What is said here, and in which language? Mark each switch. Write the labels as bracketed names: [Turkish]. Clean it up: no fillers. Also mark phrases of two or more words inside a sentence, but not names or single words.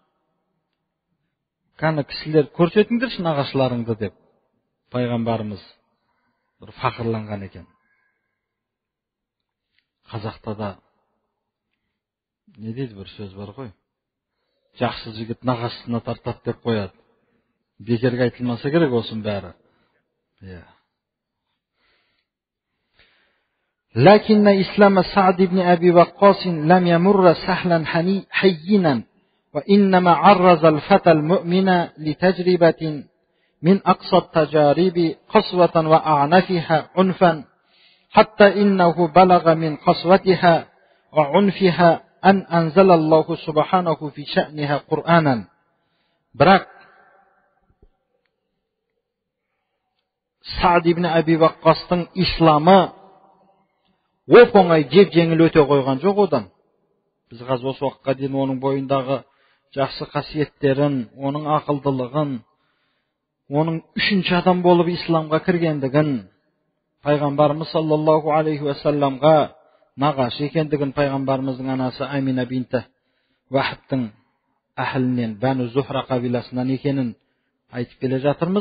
[Kazakh] Кәні кісілер көрсетіңдерші нағашыларыңды деп пайғамбарымыз бір фақырланған екен. Қазақта да не дейді бір сөз бар ғой: жақсы жігіт нағашысына тартады деп қояды. Бекерге айтылмаса керек осының бәрі. [Arabic] لكن إسلام سعد بن أبي وقاص لم يمر سهلا حينا وإنما عرض الفتى المؤمن لتجربة من أقصى التجارب قسوة وأعنفها عنفا حتى إنه بلغ من قسوتها وعنفها أن أنزل الله سبحانه في شأنها قرآنا. [Kazakh] Бірақ Саад ибн Аби Ваққастың исламы оп-оңай жеп-жеңіл өте қойған жоқ одан. Біз қазір осы уақытқа дейін оның бойындағы жақсы қасиеттерін, оның ақылдылығын, оның үшінші адам болып исламға кіргендігін, пайғамбарымыз [Arabic] صلى الله عليه وسلم [Kazakh] нағашы екендігін, пайғамбарымыздың анасы Амина бинті Уахбтың әхілінен, Бәну Зухра қабиласынан екенін айтып келе жатырмыз.